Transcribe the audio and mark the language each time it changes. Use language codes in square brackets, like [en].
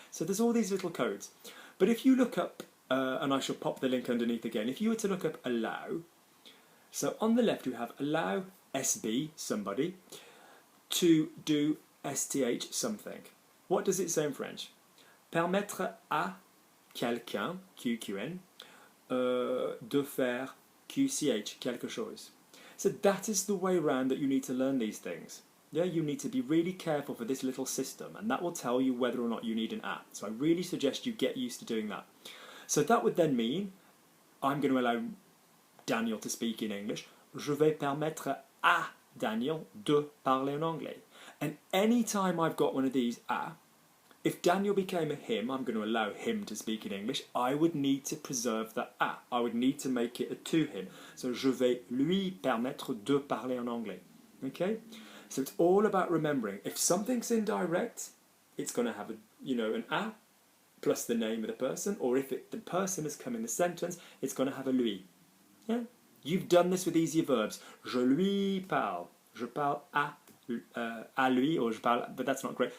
[en] So there's all these little codes. But if you look up, and I shall pop the link underneath again, if you were to look up allow, so on the left you have allow SB, somebody, to do STH, something. What does it say in French? [fr] Permettre à quelqu'un, QQN, de faire QCH, quelque chose. [en] So that is the way around that you need to learn these things. Yeah, you need to be really careful for this little system, and that will tell you whether or not you need an à. So I really suggest you get used to doing that. So that would then mean I'm going to allow Daniel to speak in English. [fr] Je vais permettre à Daniel de parler en anglais. [en] And any time I've got one of these à, if Daniel became a him, I'm going to allow him to speak in English, I would need to preserve that à. I would need to make it a to him. So [fr] je vais lui permettre de parler en anglais. [en] Okay? So it's all about remembering, if something's indirect, it's going to have an à plus the name of the person, or if the person has come in the sentence, it's going to have a lui. Yeah? You've done this with easier verbs. [fr] Je lui parle. Je parle à lui, [en] or [fr] je parle, [en] but that's not great.